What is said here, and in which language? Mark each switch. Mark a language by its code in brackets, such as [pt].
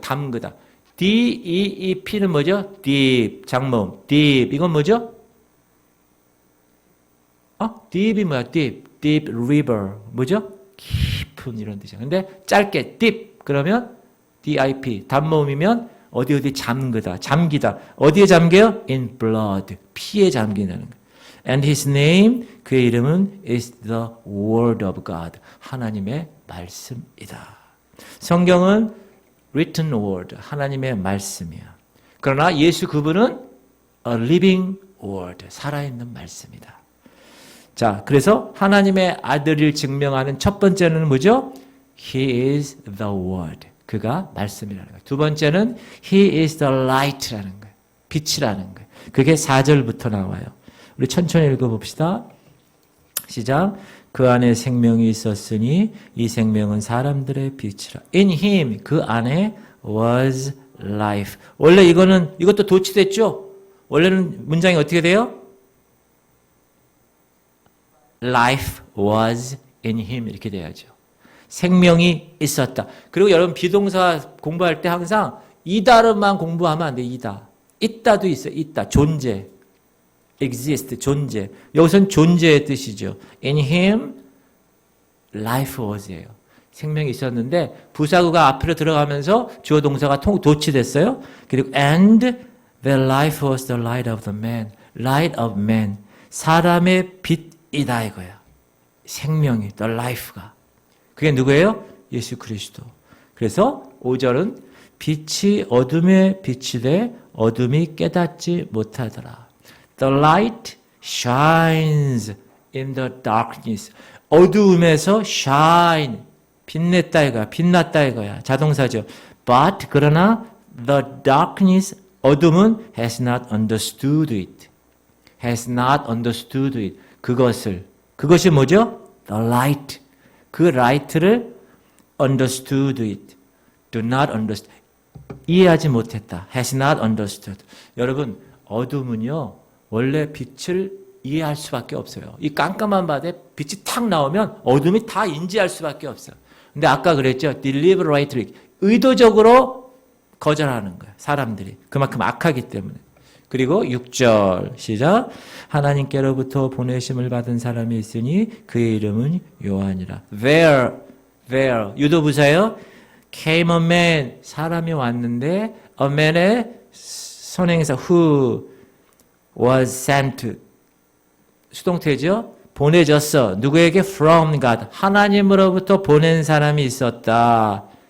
[ko] 담그다. D-E-E-P는 뭐죠? deep. 장모음. deep. 이건 뭐죠? deep이 뭐야? deep. [en] deep river. [ko] 뭐죠? 깊은 이런 뜻이야. 근데 짧게 deep. 그러면 D-I-P. 단모음이면 어디 잠그다. 잠기다. 어디에 잠겨요? [en] in blood. [ko] 피에 잠긴다는 거예요. [en] And his name, [ko] 그의 이름은 [en] is the word of God. [ko] 하나님의 말씀이다. 성경은 [en] written word. [ko] 하나님의 말씀이야. 그러나 예수 그분은 [en] a living word. [ko] 살아있는 말씀이다. 자, 그래서 하나님의 아들을 증명하는 첫 번째는 뭐죠? [en] He is the word. [ko] 그가 말씀이라는 거예요. 두 번째는 [en] He is the light [ko] 라는 거예요. 빛이라는 거예요. 그게 4절부터 나와요. 우리 천천히 읽어봅시다. 시작. 그 안에 생명이 있었으니 이 생명은 사람들의 빛이라. [en] In Him, [ko] 그 안에 [en] was life. [ko] 원래 이것도 도치됐죠? 원래는 문장이 어떻게 돼요? [en] Life was in Him [ko] 이렇게 돼야죠. 생명이 있었다. 그리고 여러분 비동사 공부할 때 항상 이다르만 공부하면 안 돼. 있다도 있어. 있다. 존재. exist. 존재. 여기서는 존재의 뜻이죠. [en] In him life was예요. [ko] 생명이 있었는데 부사구가 앞으로 들어가면서 주어 동사가 도치됐어요. 그리고 [en] and the life was the light of the man. light of man. [ko] 사람의 빛이다 이거야. 생명이 [en] the life [ko] 가. 그게 누구예요? 예수 그리스도. 그래서 5절은 빛이 어둠에 빛이 돼 어둠이 깨닫지 못하더라. [en] The light shines in the darkness. [ko] 어두움에서 shine. 빛냈다 이거야. 빛났다 이거야. 자동사죠. [en] But [ko] 그러나 [en] the darkness [ko] 어둠은 [en] has not understood it. has not understood it. [ko] 그것이 뭐죠? [en] The light. [ko] 그 light를 [en] understood it. do not understand. [ko] 이해하지 못했다. [en] has not understood. [ko] 여러분, 어둠은요, 원래 빛을 이해할 수밖에 없어요. 이 깜깜한 밤에 빛이 탁 나오면 어둠이 다 인지할 수밖에 없어요. 근데 아까 그랬죠. deliberately. 의도적으로 거절하는 거예요. 사람들이. 그만큼 악하기 때문에. 그리고 6절 시작. 하나님께로부터 보내심을 받은 사람이 있으니 그의 이름은 요한이라. There 유도부사예요. [en] Came a man [ko] 사람이 왔는데 [en] a man의 선행사 who was sent [ko] 수동태죠. 보내졌어. 누구에게? [en] From God. [ko] 하나님으로부터 보낸 사람이 있었다.